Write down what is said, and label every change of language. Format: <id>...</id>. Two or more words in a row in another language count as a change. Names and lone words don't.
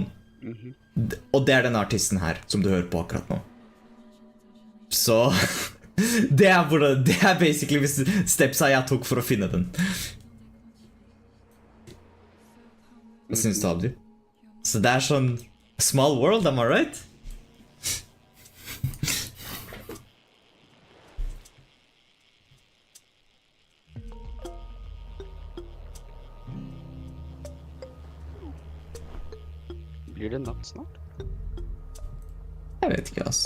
<no>Og det er den artisten her, som du hører på akkurat nå. Så... det er basically stepsa jeg tok for å finne den. Hva synes du, Abdi? Så det er sånn</no> <en>small world, am I right?</en> <no>Blir det natt snart? Jeg vet ikke, ass.</no>